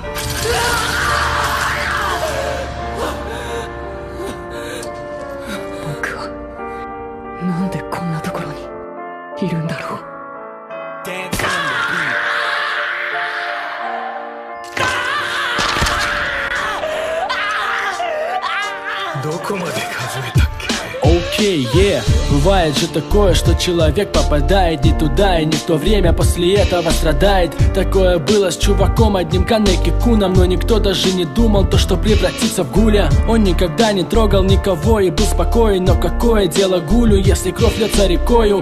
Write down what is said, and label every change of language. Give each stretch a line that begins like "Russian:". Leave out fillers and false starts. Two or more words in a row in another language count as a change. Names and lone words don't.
Japanese: 僕はなんでこんなところにいるんだろう。どこまで数えたっけ？
Russian: Окей, бывает же такое, что человек попадает не туда и не в то время после этого страдает. Такое было с чуваком одним Канеки Куном, но никто даже не думал то, что превратится в гуля. Он никогда не трогал никого и был спокоен, но какое дело гулю, если кровь льется рекою.